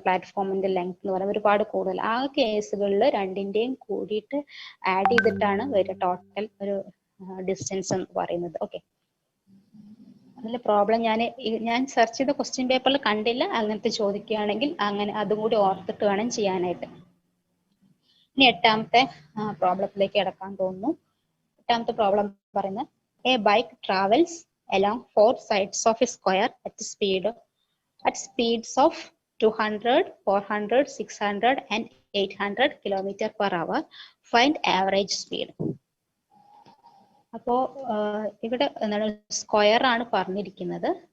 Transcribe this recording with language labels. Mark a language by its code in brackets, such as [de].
[ml] പ്ലാറ്റ്ഫോമിന്റെ length എന്ന് പറയുന്നത് ഒരുപാട് കൂടുതൽ. ആ കേസുകളിൽ രണ്ടിന്റെയും കൂടിയിട്ട് ആഡ് ചെയ്തിട്ടാണ് വരിക ടോട്ടൽ ഒരു ഡിസ്റ്റൻസ് എന്ന് പറയുന്നത്. ഓക്കെ, അതിലെ പ്രോബ്ലം ഞാൻ സെർച്ച് ചെയ്ത ക്വസ്റ്റ്യൻ പേപ്പറിൽ കണ്ടില്ല. അങ്ങനത്തെ ചോദിക്കുകയാണെങ്കിൽ അങ്ങനെ അതും കൂടി ഓർത്തിട്ട് വേണം ചെയ്യാനായിട്ട്. ഇനി എട്ടാമത്തെ പ്രോബ്ലത്തിലേക്ക് കിടക്കാൻ തോന്നുന്നു. എട്ടാമത്തെ പ്രോബ്ലം പറയുന്നത് [en] A bike travels along 4 sides of a square at speeds of 200, 400, 600 and 800 km/h. Find average speed. [ml] അപ്പോ ഇവിടെ എന്താണ് സ്ക്വയർ ആണ് പറഞ്ഞിരിക്കുന്നത്.